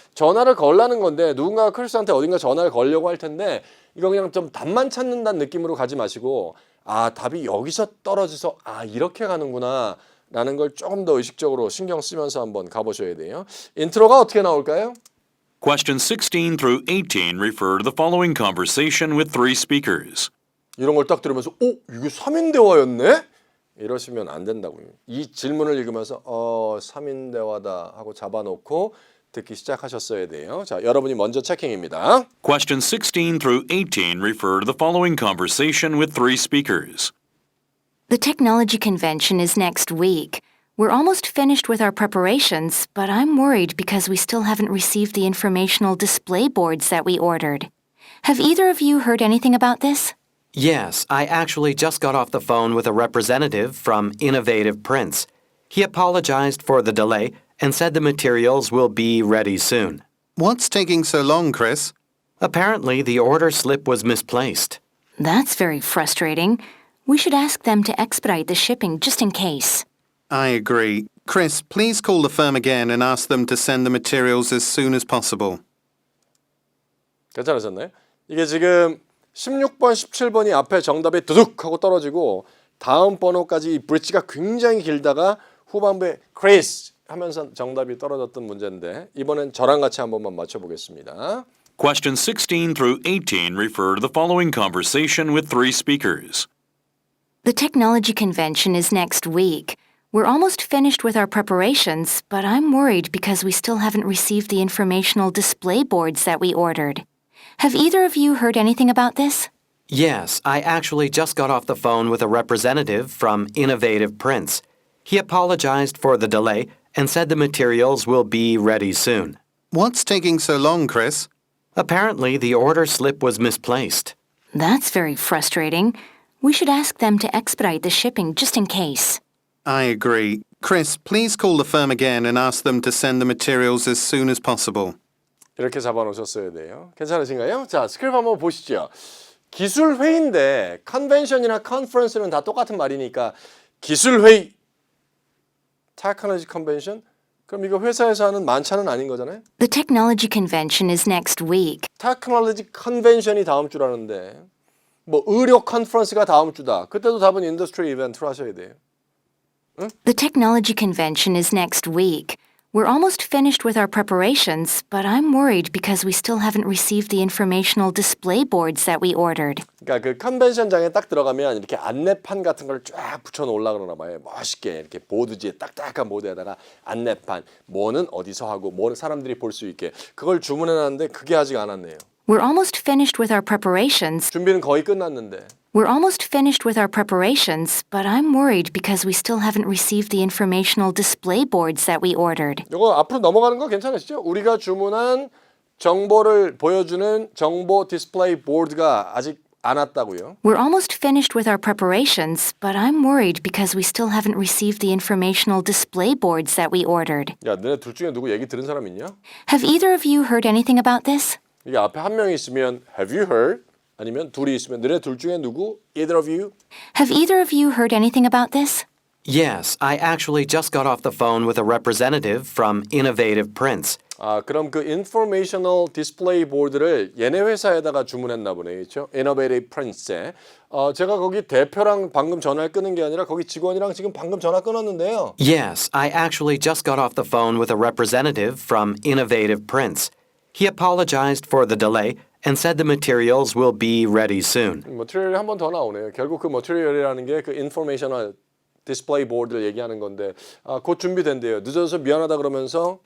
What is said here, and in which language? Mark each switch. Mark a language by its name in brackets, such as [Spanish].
[Korean] 전화를 걸라는 건데 누군가가 크리스한테 어딘가 전화를 걸려고 할 텐데 이거 그냥 좀 답만 찾는다는 느낌으로 가지 마시고 답이 여기서 떨어져서 이렇게 가는구나 라는 걸 조금 더 의식적으로 신경 쓰면서 한번 가보셔야 돼요. 인트로가 어떻게 나올까요? [English] Questions 16 through 18 refer to the following conversation with three speakers. [Korean] 이런 걸 딱 들으면서 이게 3인 대화였네? 이러시면 안 된다고요. 이 질문을 읽으면서 3인 대화다 하고 잡아놓고 듣기 시작하셨어야 돼요. 자, 여러분이 먼저 체킹입니다. [English] Questions 16 through 18 refer to the following conversation with three speakers. The technology convention is next week. We're almost finished with our preparations, but I'm worried because we still haven't received the informational display boards that we ordered. Have either of you heard anything about this? Yes, I actually just got off the phone with a representative from Innovative Prints. He apologized for the delay and said the materials will be ready soon. What's taking so long, Chris? Apparently, the order slip was misplaced. That's very frustrating. We should ask them to expedite the shipping just in case. I agree. Chris, please call the firm again and ask them to send the materials as soon as possible. [Korean] 괜찮으셨나요? 이게 지금 16번, 17번이 앞에 정답이 두둑 하고 떨어지고 다음 번호까지 이 브릿지가 굉장히 길다가 후반부에 크리스 하면서 정답이 떨어졌던 문제인데 이번엔 저랑 같이 한 번만 맞춰보겠습니다. [English] Questions 16 through 18 refer to the following conversation with three speakers. The technology convention is next week. We're almost finished with our preparations, but I'm worried because we still haven't received the informational display boards that we ordered. Have either of you heard anything about this? Yes, I actually just got off the phone with a representative from Innovative Prints. He apologized for the delay and said the materials will be ready soon. What's taking so long, Chris? Apparently, the order slip was misplaced. That's very frustrating. We should ask them to expedite the shipping just in case. I agree. Chris, please call the firm again and ask them to send the materials as soon as possible. [Korean] 이렇게 잡아놓으셨어야 돼요. 괜찮으신가요? 자, 스크립 한번 보시죠. 기술 회의인데 컨벤션이나 컨퍼런스는 다 똑같은 말이니까 기술 회의, 테크놀로지 컨벤션? 그럼 이거 회사에서 하는 만찬은 아닌 거잖아요. [English] The technology convention is next week. [Korean] 테크놀로지 컨벤션이 다음 주라는데 뭐 의료 컨퍼런스가 다음 주다. 그때도 답은 인더스트리 이벤트로 하셔야 돼요. [English] The technology convention is next week. We're almost finished with our preparations, but I'm worried because we still haven't received the informational display boards that we ordered. [Korean] 그러니까 그 컨벤션장에 딱 들어가면 이렇게 안내판 같은 걸 쫙 붙여놓으려고 그러나 봐요. 멋있게 이렇게 보드지에 딱딱한 보드에다가 안내판, 뭐는 어디서 하고 뭐는 사람들이 볼 수 있게 그걸 주문해놨는데 그게 아직 안 왔네요. [English] We're almost finished with our preparations. [Korean] 준비는 거의 끝났는데. [English] We're almost finished with our preparations, but I'm worried because we still haven't received the informational display boards that we ordered. [Korean] 이거 앞으로 넘어가는 거 괜찮으시죠? 우리가 주문한 정보를 보여주는 정보 디스플레이 보드가 아직 안 왔다고요. [English] We're almost finished with our preparations, but I'm worried because we still haven't received the informational display boards that we ordered. [Korean] 야, 너네 둘 중에 누구 얘기 들은 사람 있냐? [English] Have either of you heard anything about this? [Korean] 이게 앞에 한 명이 있으면 [English] have you heard? [Korean] 아니면 둘이 있으면 너네 둘 중에 누구? [English] Either of you? Have either of you heard anything about this? Yes, I actually just got off the phone with a representative from Innovative Prints. [Korean] 아, 그럼 그 informational display board를 얘네 회사에다가 주문했나 보네, 그렇죠? Innovative Prints에. 제가 거기 대표랑 방금 전화를 끊은 게 아니라 거기 직원이랑 지금 방금 전화 끊었는데요. Yes, I actually just got off the phone with a representative from Innovative Prints. He apologized for the delay and said the materials will be ready soon. 머티리얼이 한 번 더 나오네요. 결국 그 머티리얼이라는 게 그 informational display board를 얘기하는 건데 곧 준비된대요. 늦어서 미안하다 그러면서